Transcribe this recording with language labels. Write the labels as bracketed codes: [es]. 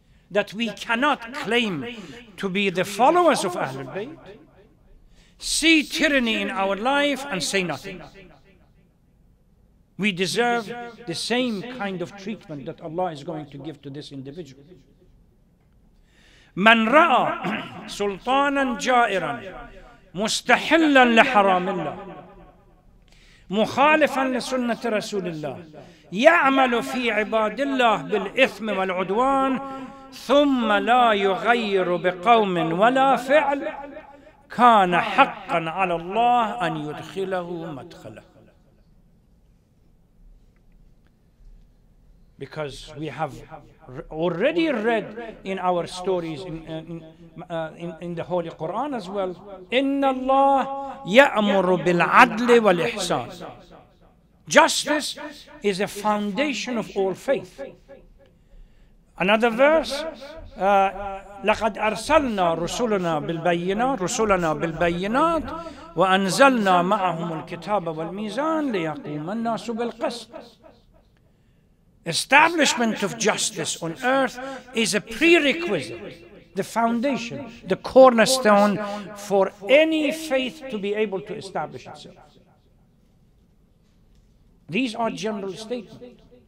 [en] That we cannot claim to be the followers of Ahlul Bayt, see tyranny in our life and say nothing. We deserve the same kind of treatment that Allah is going to give to this individual. [ar] من رأى سلطانا جائرا مستحلا لحرام الله مخالفا لسنة رسول الله يعمل في عباد الله بالإثم والعدوان ثم لا يغير بقوم ولا فعل كان حقا على الله أن يدخله مدخله. [en] Because we have already read in our stories in the Holy Quran as well, [ar] إِنَّ اللَّهَ يَأْمُرُ بِالْعَدْلِ وَالْإِحْسَانِ. [en] Justice is a foundation of all faith. Another verse, [ar] لَقَدْ أَرْسَلْنَا رُسُلَنَا بِالْبَيِّنَاتِ وَأَنزَلْنَا مَعَهُمُ الْكِتَابَ وَالْمِيزَانَ لِيَقُومَ النَّاسُ بِالْقِسْطِ. [en] Establishment of justice on earth is a prerequisite, the foundation, the cornerstone for any faith to be able to establish itself. These are general statements.